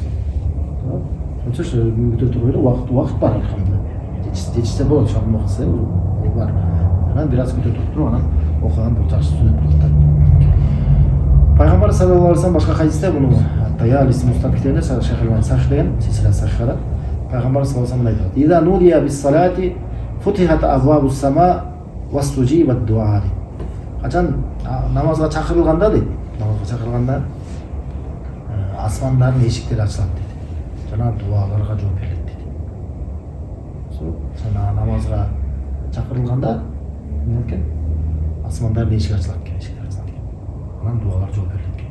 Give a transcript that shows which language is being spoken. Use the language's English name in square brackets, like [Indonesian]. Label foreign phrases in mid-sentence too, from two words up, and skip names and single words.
[Kyrgyz] Ошо бүтө туруп эле убакыт бар алхамдулилlah. Жетишсе болот, шам убакытсы бар. Анан бир аз күтө туруп, анан окуган бул жакшы сүннөт болот да. Пайгамбар [Arabic] صلى الله عليه وسلم [Kyrgyz] башка хадисте муну Таялис Мустак китебинде Шейх Альбани Сахих деген силсила сахихада пайгамбар [Arabic] صلى الله عليه وسلم [Kyrgyz] айтты: [Arabic] "إذا نودي بالصلاة فتحت أبواب السماء واستجيب الدعاء." [Kyrgyz] Качан намазга чакырылганда дейт, асмандардын эшиктери ачылат дейт. Жана дуаларга жооп берилет дейт. Сен намазга чакырылганда эмне экен? Асмандардын эшиги ачылат экен, анан дуалар жооп берилет экен.